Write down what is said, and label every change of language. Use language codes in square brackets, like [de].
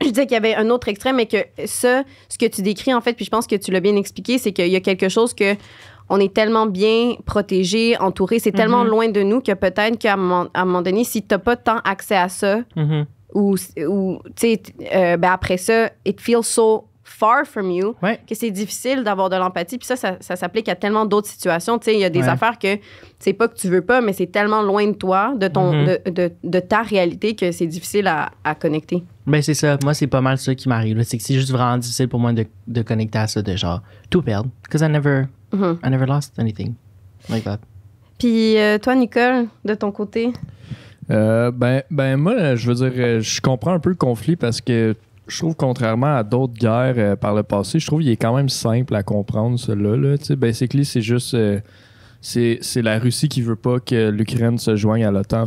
[fr] Je disais qu'il y avait un autre extrême, mais que ce que tu décris, en fait, puis je pense que tu l'as bien expliqué, c'est qu'il y a quelque chose que on est tellement bien protégé, entouré, c'est tellement loin de nous que peut-être qu'à un moment donné, si t'as pas tant accès à ça, ou tu sais, après ça, [en] it feels so far from you, [fr] que c'est difficile d'avoir de l'empathie. Puis ça s'applique à tellement d'autres situations. Tu sais, il y a des affaires que c'est pas que tu veux pas, mais c'est tellement loin de toi, de ton, de ta réalité, que c'est difficile à connecter. Ben, c'est ça. Moi, c'est pas mal ça qui m'arrive. C'est que c'est juste vraiment difficile pour moi de connecter à ça, de genre tout perdre. [en] Because I never lost anything like that. [fr] Puis toi, Nicole, de ton côté? Moi, je veux dire, je comprends un peu le conflit parce que je trouve, contrairement à d'autres guerres par le passé, je trouve qu'il est quand même simple à comprendre, celui-là. Là. Tu sais, basically, c'est juste... c'est la Russie qui veut pas que l'Ukraine se joigne à l'OTAN.